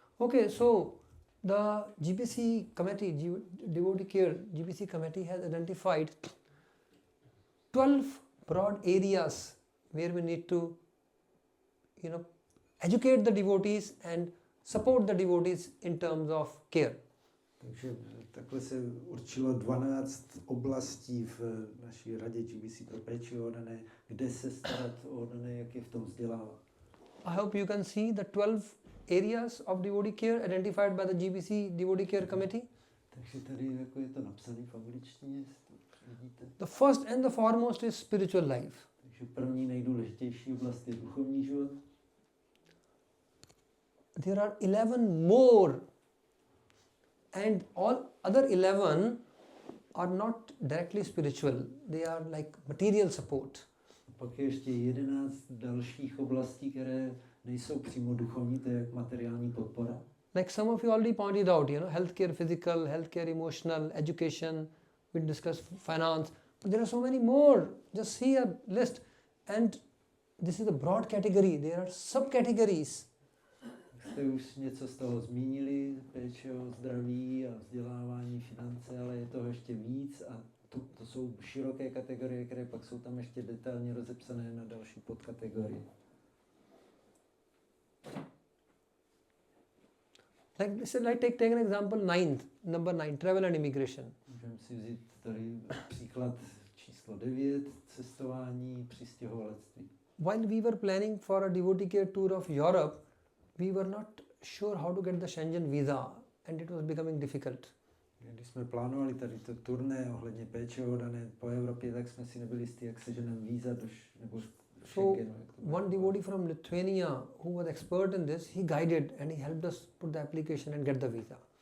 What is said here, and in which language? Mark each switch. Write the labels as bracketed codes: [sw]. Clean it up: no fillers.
[en] Okay, so the GBC committee, Devotee Care GBC committee has identified 12 broad areas where we need to, educate the devotees and support the devotees in terms of care. [cs] Takže takhle se určilo 12 oblastí v naší radě GBC pro péči o oddané, kde se starat o oddané, jak je v tom vzdělávat. [en] I hope you can see the 12 areas of devotee care identified by the GBC Devotee Care Committee. [cs] Takže tady jako je to napsané v angličtině, jestli to vidíte. [en] The first and the foremost is spiritual life. [cs] Takže první nejdůležitější oblast je duchovní život. [en] There are 11 more, and all other 11 are not directly spiritual. They are like material support. [cs] Pak je ještě 11 dalších oblastí, které nejsou přímo duchovní, to je jak materiální podpora. [en] Like some of you already pointed out, healthcare physical, healthcare emotional, education, we discussed finance, but there are so many more. Just see a list, and this is a broad category. There are subcategories. [cs] Jste už něco z toho zmínili, péče o zdraví a vzdělávání, finance, ale je toho ještě víc a to jsou široké kategorie, které pak jsou tam ještě detailně rozepsané na další podkategorie. [en] Take an example, number 9, travel and immigration. [cs] Můžeme si vzít tady příklad číslo 9, cestování, přistěhovalectví. [en] While we were planning for a devotee care tour of Europe, we were not sure how to get the Schengen visa, and it was becoming difficult. [cs] Když jsme plánovali tady to turné ohledně péče oddané po Evropě, tak jsme si nebyli jistí, jak seženeme víza nebo Schengenu. [en] So one devotee from Lithuania who was expert in this, he guided and he helped us put the application and get the visa.